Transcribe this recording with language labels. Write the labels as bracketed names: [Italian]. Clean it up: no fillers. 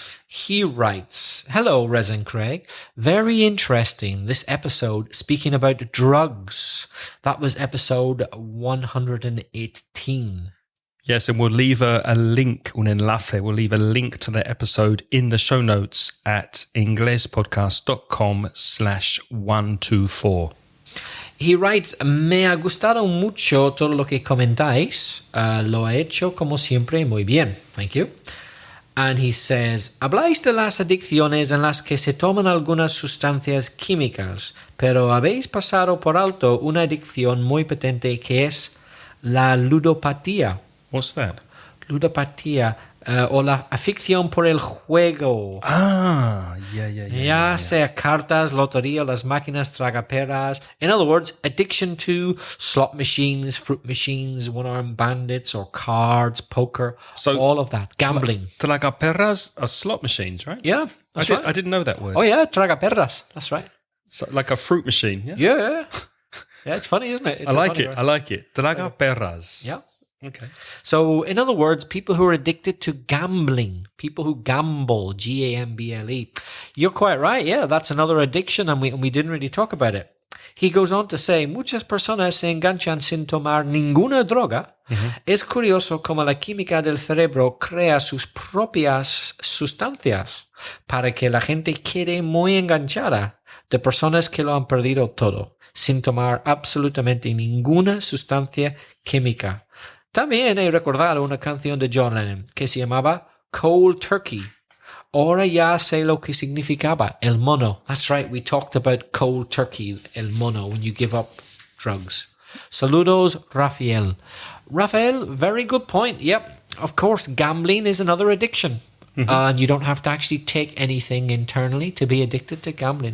[English] He writes, "Hello, Rez and Craig. Very interesting, this episode speaking about drugs. That was episode 118. Yes, and we'll leave a link, [Spanish] un enlace, [English] we'll leave a link to the episode in the show notes at inglespodcast.com/124. He writes, [Spanish] "Me ha gustado mucho todo lo que comentáis. Lo he hecho como siempre muy bien. [English] Thank you." And he says, [Spanish] "Habláis de las adicciones en las que se toman algunas sustancias químicas, pero habéis pasado por alto una adicción muy potente que es la ludopatía." [English] What's that? [Spanish] Ludopatía, o la afición por el juego. Ya sea cartas, lotería, las máquinas tragaperras. [English] In other words, addiction to slot machines, fruit machines, one-armed bandits, or cards, poker, so all of that. Gambling. Tragaperras are slot machines, right? Yeah, that's right. I didn't know that word. Oh yeah, tragaperras. That's right. So like a fruit machine, yeah? Yeah. Yeah, it's funny, isn't it? It's I a like funny it. word. I like it. Traga perras. Yeah. Okay. So, in other words, people who are addicted to gambling, people who gamble, Gamble. You're quite right. Yeah, that's another addiction, and we didn't really talk about it. He goes on to say, [Spanish] muchas personas se enganchan sin tomar ninguna droga. Es curioso cómo la química del cerebro crea sus propias sustancias para que la gente quede muy enganchada de personas que lo han perdido todo, sin tomar absolutamente ninguna sustancia química. También he recordado una canción de John Lennon que se llamaba Cold Turkey. Ahora ya sé lo que significaba el mono. [English] That's right, we talked about cold turkey, el mono, when you give up drugs. [Spanish] Saludos, [English] Rafael. Rafael, very good point. Yep, of course, gambling is another addiction. And you don't have to actually take anything internally to be addicted to gambling.